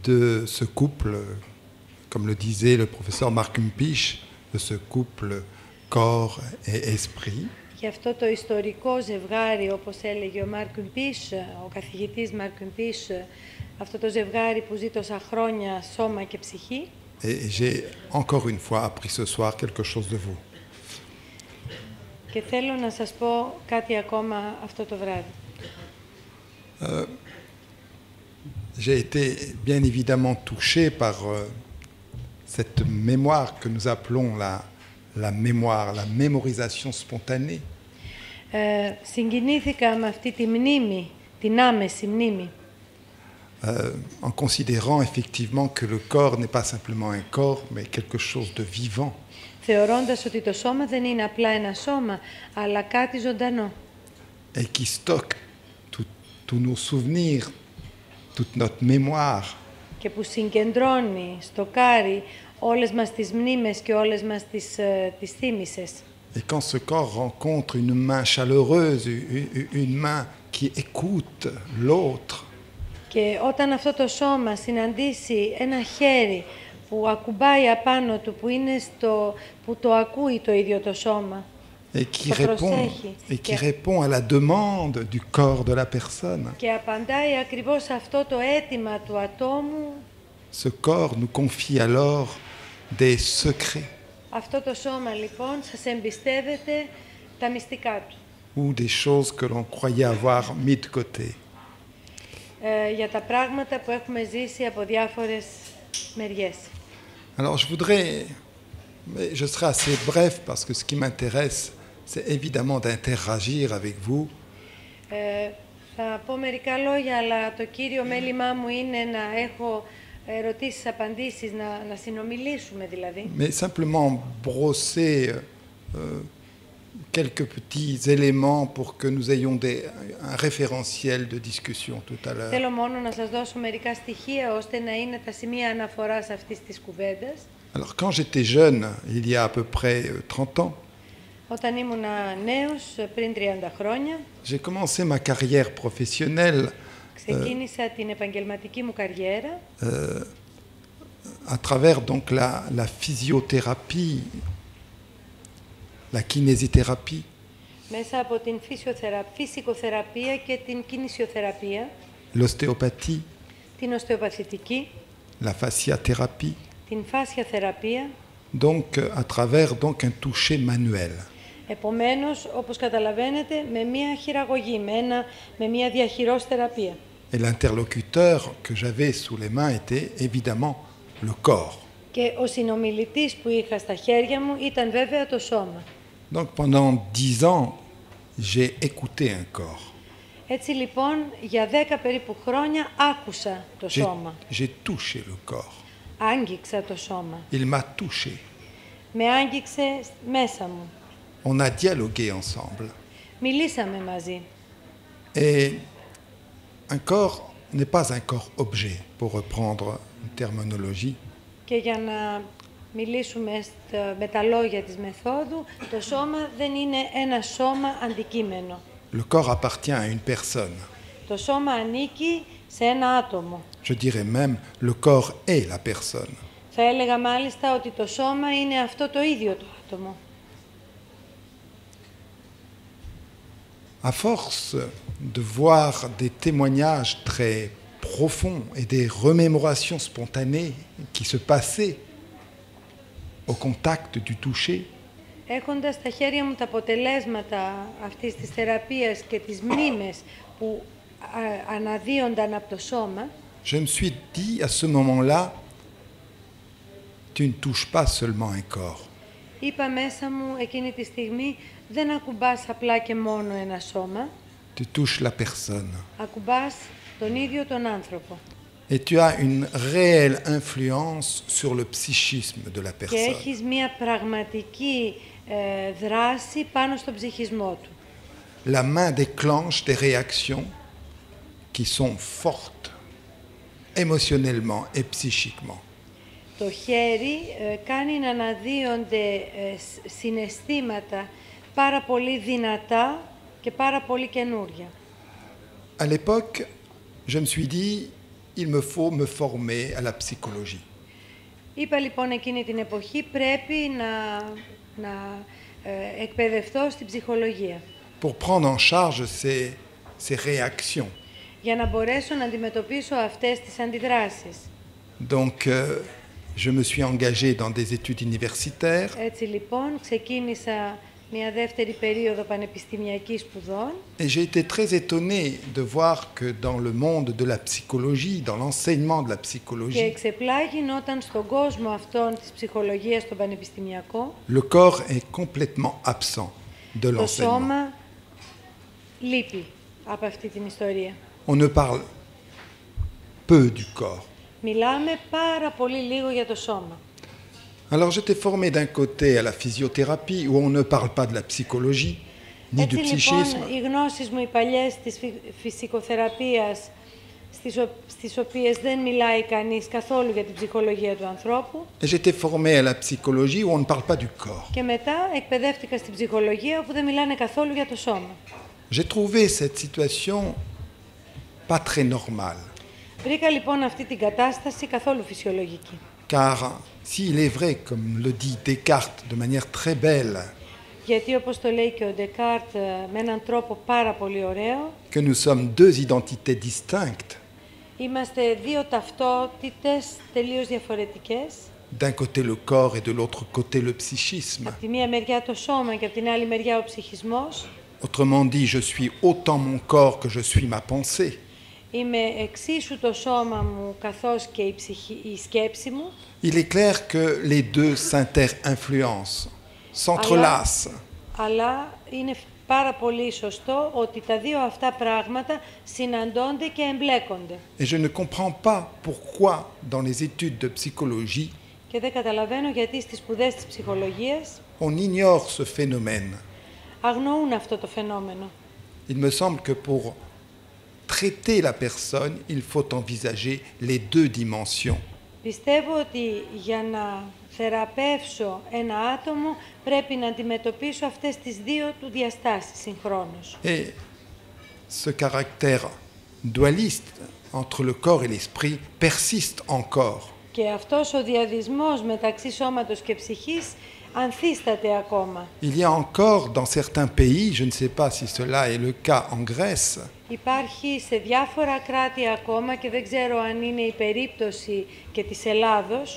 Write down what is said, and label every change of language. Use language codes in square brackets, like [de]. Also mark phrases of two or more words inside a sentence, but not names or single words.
[fr] de ce couple, comme le disait le professeur Mark Umpisch, de ce couple corps et esprit. [el] Και αυτό το ιστορικό ζευγάρι, όπως έλεγε ο Μάρκ Umpisch, ο καθηγητής Μάρκ Umpisch, αυτό το ζευγάρι που ζει τόσα χρόνια σώμα και ψυχή. [fr] Et j'ai encore une fois appris ce soir quelque chose de vous. [el] Και θέλω να σας πω κάτι ακόμα αυτό το βράδυ. [fr] J'ai été bien évidemment touché par cette mémoire que nous appelons la mémoire, la mémorisation spontanée. [el] Συγκινήθηκα με αυτή τη μνήμη, την άμεση μνήμη. [fr] En considérant effectivement que le corps n'est pas simplement un corps, mais quelque chose de vivant. [el] Θεωρώντας ότι το σώμα δεν είναι απλά ένα σώμα, αλλά κάτι ζωντανό. [fr] Et qui stocke tous nos souvenirs, toute notre mémoire. [el] Και που συγκεντρώνει, στοκάρει όλες μας τις μνήμες και όλες μας τις θύμησες. [fr] Et quand ce corps rencontre une main chaleureuse, une main qui écoute l'autre, [el] και όταν αυτό το σώμα συναντήσει ένα χέρι που ακουμπάει απάνω του, που το ακούει το ίδιο το σώμα, [fr] et qui répond à la demande du corps de la personne, [el] και απαντάει ακριβώς αυτό το αίτημα του ατόμου, [fr] ce corps nous confie alors des secrets. [el] Αυτό το σώμα λοιπόν σας εμπιστεύεται τα μυστικά του. [fr] Ou des choses que l'on croyait avoir mis de côté. [el] Για τα πράγματα που έχουμε ζήσει από διάφορες μεριές. [fr] Alors je voudrais, mais je serai assez bref parce que ce qui m'intéresse, c'est évidemment d'interagir avec vous. [el] Θα πω mερικά λόγια, αλλά το κύριο μέλημά μου είναι να έχω ερωτήσεις, απαντήσεις, να συνομιλήσουμε δηλαδή. [fr] Mais simplement brosser quelques petits éléments pour que nous ayons un référentiel de discussion tout à l'heure. [el] Θέλω μόνο να σας δώσω μερικά στοιχεία ώστε να είναι τα σημεία αναφοράς αυτής της κουβέντας. [fr] Alors quand j'étais jeune, il y a à peu près 30 ans, [el] όταν ήμουνα νέος, πριν 30 χρόνια, [fr] j'ai commencé ma carrière professionnelle [el] ξεκίνησα την επαγγελματική μου καριέρα [fr] à travers donc la physiothérapie, la kinésithérapie, [el] μέσα από την φυσικοθεραπεία και την κινησιοθεραπεία, [fr] l'ostéopathie, [el] την οστεοπαθητική, [fr] la fasciathérapie, [el] την φάσια θεραπεία, [fr] donc à travers donc un toucher manuel. [el] Επομένως, όπως καταλαβαίνετε, με μία χειραγωγή, με μία διαχειρός θεραπεία. [fr] Et l'interlocuteur que j'avais sous les mains était évidemment le corps. [el] Και ο συνομιλητής που είχα στα χέρια μου ήταν βέβαια το σώμα. [fr] Donc pendant 10 ans, j'ai écouté un corps. [el] Έτσι λοιπόν, για 10 περίπου χρόνια άκουσα το σώμα. [fr] J'ai touché le corps. [el] Άγγιξα το σώμα. [fr] Il m'a touché. [el] Με άγγιξε μέσα μου. [fr] On a dialogué ensemble. [el] Μιλήσαμε μαζί. [fr] Et un corps n'est pas un corps objet, pour reprendre une terminologie. [el] Και για να μιλήσουμε με τα λόγια της μεθόδου, το σώμα δεν είναι ένα σώμα αντικείμενο. [fr] Le corps appartient à une personne. [el] Το σώμα ανήκει σε ένα άτομο. [fr] Je dirais même, le corps est la personne. [el] Θα έλεγα μάλιστα ότι το σώμα είναι αυτό το ίδιο το άτομο. [fr] À force de voir des témoignages très profonds et des remémorations spontanées qui se passaient au contact du toucher, [el] έχοντας στα χέρια μου τα αποτελέσματα αυτής της θεραπείας και τις μνήμες που αναδύονταν από το σώμα, [fr] je me suis dit à ce moment-là, tu ne touches pas seulement un corps. [el] Είπα μέσα μου εκείνη τη στιγμή, δεν ακουμπάς απλά και μόνο ένα σώμα, [fr] Tu touches la personne. [el] ακουμπάς τον ίδιο τον άνθρωπο. [fr] Et tu as une réelle influence sur le psychisme de la [el] Και [fr] personne. [el] έχεις μία πραγματική δράση πάνω στον ψυχισμό του. [fr] La main déclenche des réactions qui sont fortes, émotionnellement et psychiquement. [el] Το χέρι κάνει να αναδύονται συναισθήματα πάρα πολύ δυνατά και πάρα πολύ καινούρια. [fr] À l'époque, je me suis dit, il me faut me former à la psychologie. [el] Είπα λοιπόν εκείνη την εποχή πρέπει να εκπαιδευτώ στην ψυχολογία. [fr] Pour prendre en charge ces réactions. [el] Για να μπορέσω να αντιμετωπίσω αυτές τις αντιδράσεις. [fr] Donc, je me suis engagé dans des études universitaires. [el] Έτσι λοιπόν, ξεκίνησα μια δεύτερη περίοδο πανεπιστημιακής σπουδών. [fr] Et j'ai été très étonné de voir que dans le monde de la psychologie, dans l'enseignement de la [el] Και [fr] psychologie, [el] εξεπλάγει όταν στον κόσμο αυτόν της ψυχολογίας στον πανεπιστημιακό, [fr] le corps est complètement absent de [el] το [fr] l'enseignement. [el] σώμα λείπει από αυτή την ιστορία. [fr] On ne parle peu du corps. [el] Μιλάμε πάρα πολύ λίγο για το σώμα. [fr] Alors j'étais formé d'un côté à la physiothérapie où on ne parle pas de la psychologie ni [el] Έτσι [fr] du [el] λοιπόν, [fr] psychisme. [el] οι γνώσεις μου οι παλιές της φυσικοθεραπείας, στις οποίες δεν μιλάει κανείς καθόλου για την ψυχολογία του ανθρώπου, [fr] Et j'étais formé à la psychologie où on ne parle pas du corps. [el] και μετά εκπαιδεύτηκα στην ψυχολογία όπου δεν μιλάνε καθόλου για το σώμα. [fr] J'ai trouvé cette situation pas très normale, [el] Βρήκα λοιπόν αυτή την κατάσταση καθόλου φυσιολογική. [fr] car s'il est vrai, comme le dit Descartes de manière très belle, [el] Γιατί όπως το λέει και ο Ντεκάρτ με έναν τρόπο πάρα πολύ ωραίο, [fr] que nous sommes deux identités distinctes, [el] είμαστε δύο ταυτότητες τελείως διαφορετικές. [fr] d'un côté le corps et de l'autre côté le psychisme. [el] Από τη μία μεριά το σώμα και από την άλλη μεριά ο ψυχισμός. [fr] Autrement dit, je suis autant mon corps que je suis ma pensée. [el] Είμαι εξίσου το σώμα μου καθώς και η σκέψη μου. [fr] Il est clair que les deux s'inter-influencent, s'entrelacent. [el] Αλλά είναι πάρα πολύ σωστό ότι τα δύο αυτά πράγματα συναντώνται και εμπλέκονται. [fr] Et je ne comprends pas pourquoi, dans les études de psychologie, [el] Και δεν καταλαβαίνω γιατί στις σπουδές της ψυχολογίας [fr] on ignore ce phénomène. [el] αγνοούν αυτό το φαινόμενο. [fr] Il me semble que pour traiter la personne, il faut envisager les deux dimensions. [el] Πιστεύω ότι για να θεραπεύσω ένα άτομο πρέπει να αντιμετωπίσω αυτές τις δύο του διαστάσεις συγχρόνως. [fr] Et ce caractère dualiste entre le corps et l'esprit persiste encore. [el] Και αυτός ο διαδισμός μεταξύ σώματος και ψυχής ανθίσταται ακόμα. [fr] Il y a encore dans certains pays, je ne sais pas si cela est le cas en Grèce, [el] Υπάρχει σε διάφορα κράτη ακόμα και δεν ξέρω αν είναι η περίπτωση και της Ελλάδος,